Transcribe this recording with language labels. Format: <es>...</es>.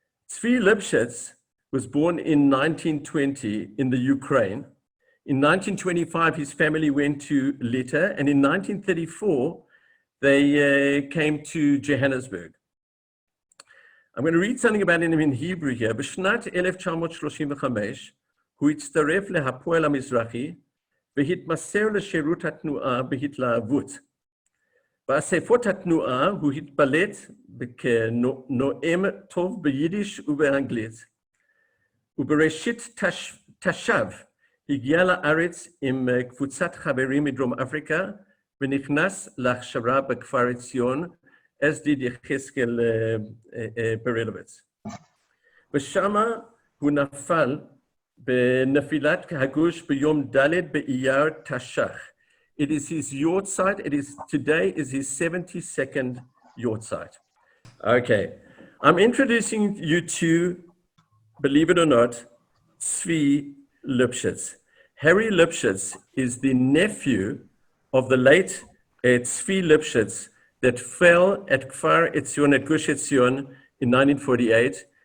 <en>Tzvi Lipshitz was born in 1920 in the Ukraine. In 1925, his family went to Lita, and in 1934, they came to Johannesburg. I'm going to read something about him in Hebrew here.</en> <he>בשנת 1935, הוא הצטרף להפועל המזרחי, והתמסר לשירות התנועה בהתלהבות. באספות התנועה הוא התבלט כנואם טוב ביידיש ובאנגלית. ובראשית תש"ב הגיע לארץ עם קבוצת חברים מדרום אפריקה, ונכנס להכשרה בכפר עציון,</he> <en>as did</en> <he>יחזקאל ברלוויץ. ושמה הוא נפל בנפילת הגוש ביום ד' באייר תש"ח.</he> <en>It is his yahrzeit. Today is his 72nd yahrzeit. Okay, I'm introducing you to, believe it or not, Tzvi Lipshitz. Harry Lipshitz is the nephew of the late Tzvi Lipschitz that fell at Shavei-Tzion at Gush Etzion in 1948.</en>